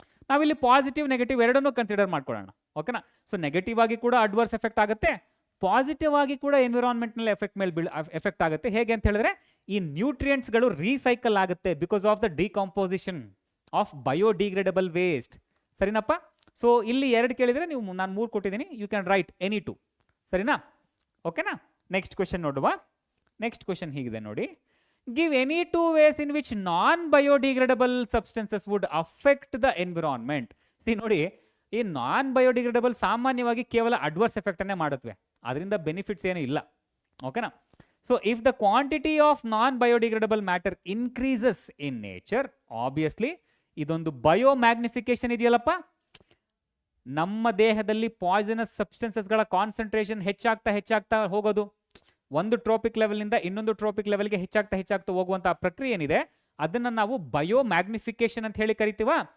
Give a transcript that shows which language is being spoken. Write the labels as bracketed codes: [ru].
[kn] ನಾವಿಲ್ಲಿ positive negative ಎರಡನ್ನೂ consider ಮಾಡ್ಕೊಳ್ಳೋಣ. ಓಕೆನಾ? ಸೊ ನೆಗೆಟಿವ್ ಆಗಿ ಕೂಡ ಅಡ್ವರ್ಸ್ ಎಫೆಕ್ಟ್ ಆಗುತ್ತೆ, ಪಾಸಿಟಿವ್ ಆಗಿ ಕೂಡ ಎನ್ವಿರಾನ್ಮೆಂಟ್ನಲ್ಲಿ ಎಫೆಕ್ಟ್ ಆಗುತ್ತೆ. ಹೇಗೆ ಅಂತ ಹೇಳಿದ್ರೆ, ಈ ನ್ಯೂಟ್ರಿಯೆಂಟ್ಸ್ಗಳು ರೀಸೈಕಲ್ ಆಗುತ್ತೆ [en] Because of the decomposition of biodegradable waste. [kn] ಸರಿನಪ್ಪ? So ಇಲ್ಲಿ 2 ಕೇಳಿದರೆ ನಾನು 3 ಕೊಟ್ಟಿದ್ದೀನಿ, [en] You can write any 2. [kn] ಸರಿನಾ? ಓಕೆನಾ? ನೆಕ್ಸ್ಟ್ ಕ್ವೆಶನ್ ನೋಡುವ. ನೆಕ್ಸ್ಟ್ ಕ್ವೆಶನ್ ಹೀಗಿದೆ ನೋಡಿ, [en] Give any 2 ways in which non biodegradable substances would affect the environment. ನೋಡಿ, [kn] ಈ ನಾನ್ ಬಯೋಡಿಗ್ರೇಡಬಲ್ ಸಾಮಾನ್ಯವಾಗಿ ಕೇವಲ ಅಡ್ವರ್ಸ್ ಎಫೆಕ್ಟನ್ನೇ ಮಾಡುತ್ತವೆ, ಅದರಿಂದ ಬೆನಿಫಿಟ್ಸ್ ಏನೂ ಇಲ್ಲ. ಓಕೆನಾ? [en] so if the quantity of non biodegradable matter increases in nature, [kn] obviously ಇದೊಂದು ಬಯೋ ಮ್ಯಾಗ್ನಿಫಿಕೇಶನ್ ಇದೆಯಲ್ಲಪ್ಪ, ನಮ್ಮ ದೇಹದಲ್ಲಿ ಪಾಯ್ಸನಸ್ ಸಬ್ಸ್ಟೆನ್ಸಸ್ಗಳ ಕಾನ್ಸಂಟ್ರೇಷನ್ ಹೆಚ್ಚಾಗ್ತಾ ಹೋಗೋದು, ಒಂದು ಟ್ರೋಪಿಕ್ ಲೆವೆಲ್ನಿಂದ ಇನ್ನೊಂದು ಟ್ರೋಪಿಕ್ ಲೆವೆಲ್ಗೆ ಹೆಚ್ಚಾಗ್ತಾ ಹೋಗುವಂತಹ ಪ್ರಕ್ರಿಯೆ ಏನಿದೆ ಅದನ್ನು ನಾವು ಬಯೋ ಮ್ಯಾಗ್ನಿಫಿಕೇಶನ್ ಅಂತ ಹೇಳಿ ಕರಿತೀವ.